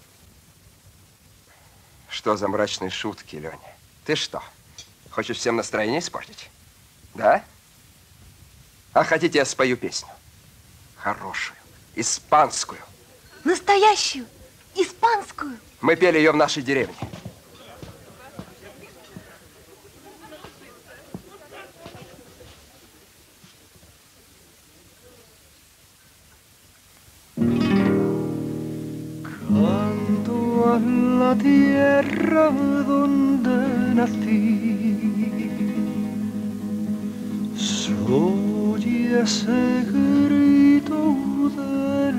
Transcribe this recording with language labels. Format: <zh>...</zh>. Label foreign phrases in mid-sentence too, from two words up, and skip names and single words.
<ru>Что за мрачные шутки, Леня? Ты что, хочешь всем настроение испортить? Да? А хотите, я спою песню? Хорошую, испанскую. Настоящую, испанскую? Мы пели ее в нашей деревне.</ru> <es>Canto a la tierra donde nací, soy ese grito de</es>